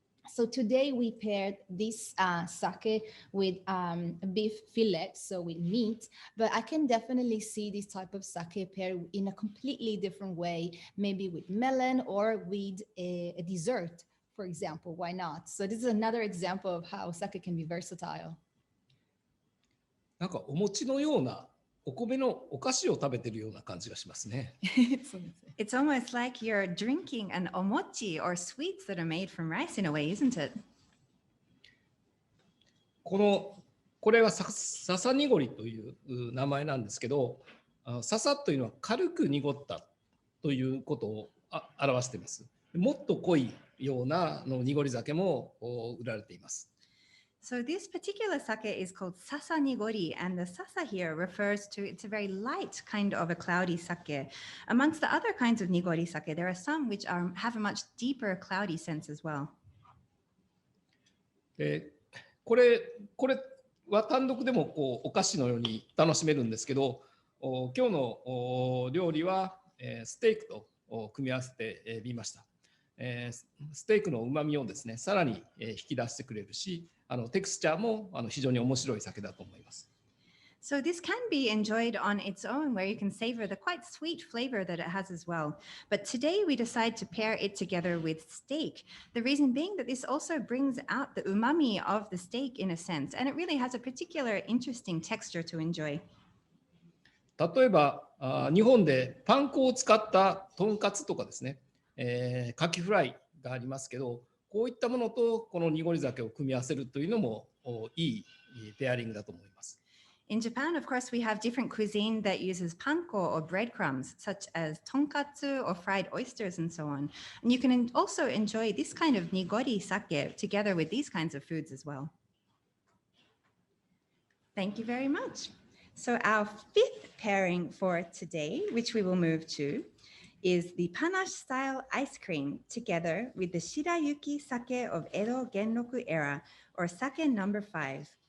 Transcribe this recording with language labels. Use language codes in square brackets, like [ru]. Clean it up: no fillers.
[en] So today we paired this sake with beef fillet, so with meat, but I can definitely see this type of sake paired in a completely different way, maybe with melon or with a dessert, for example. Why not? So this is another example of how sake can be versatile. [ja] なんかお餅のようなお米のお菓子を食べてるような感じがしますね。 [en] It's almost like you're drinking an omochi or sweets that are made from rice in a way, isn't it? [ja] これは笹濁りという名前なんですけど、笹というのは軽く濁ったということを表しています。もっと濃いような濁り酒も売られています。 [en] So this particular sake is called sasa nigori, and the sasa here refers to, it's a very light kind of a cloudy sake. Amongst the other kinds of nigori sake, there are some which have a much deeper cloudy sense as well. [ja] でこれは単独でもこうお菓子のように楽しめるんですけど、今日の料理はステークと組み合わせてみました。ステークの旨味をですね、さらに引き出してくれるし、テクスチャーも非常に面白い酒だと思います。 [en] So this can be enjoyed on its own, where you can savor the quite sweet flavor that it has as well. But today we decide to pair it together with steak. The reason being that this also brings out the umami of the steak in a sense, and it really has a particular interesting texture to enjoy. [ja] 例えば日本でパン粉を使ったとんかつとかですね、カキフライがありますけど、こういったものとこの濁り酒を組み合わせるというのもいいペアリングだと思います。 [en] In Japan, of course, we have different cuisine that uses panko or breadcrumbs, such as tonkatsu or fried oysters and so on. And you can also enjoy this kind of nigori sake together with these kinds of foods as well. Thank you very much. So our fifth pairing for today, which we will move to, is the panache style ice cream together with the shirayuki sake of Edo Genroku era, or sake number 5.